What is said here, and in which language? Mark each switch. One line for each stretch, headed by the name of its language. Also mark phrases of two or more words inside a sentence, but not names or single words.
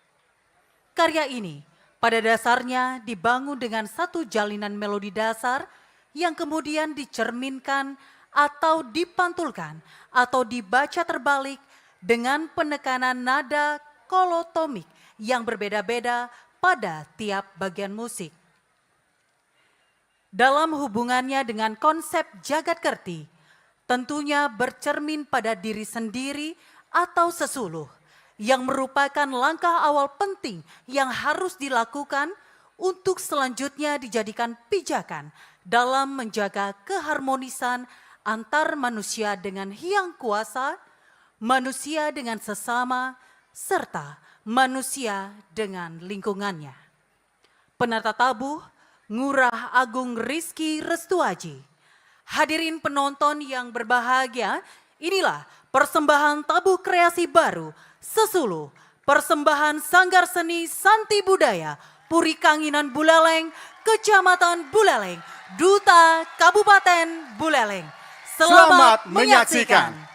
Indonesian: Karya ini pada dasarnya dibangun dengan satu jalinan melodi dasar yang kemudian dicerminkan atau dipantulkan atau dibaca terbalik dengan penekanan nada kolotomik yang berbeda-beda pada tiap bagian musik. Dalam hubungannya dengan konsep jagat kerti, tentunya bercermin pada diri sendiri atau sesuluh yang merupakan langkah awal penting yang harus dilakukan untuk selanjutnya dijadikan pijakan dalam menjaga keharmonisan antar manusia dengan hyang kuasa, manusia dengan sesama, serta manusia dengan lingkungannya. Penata tabuh Ngurah Agung Rizky Restuaji. Hadirin penonton yang berbahagia, inilah persembahan tabuh kreasi baru Sesuluh, persembahan Sanggar Seni Santi Budaya Puri Kanginan Buleleng, Kecamatan Buleleng, Duta Kabupaten Buleleng. Selamat menyaksikan.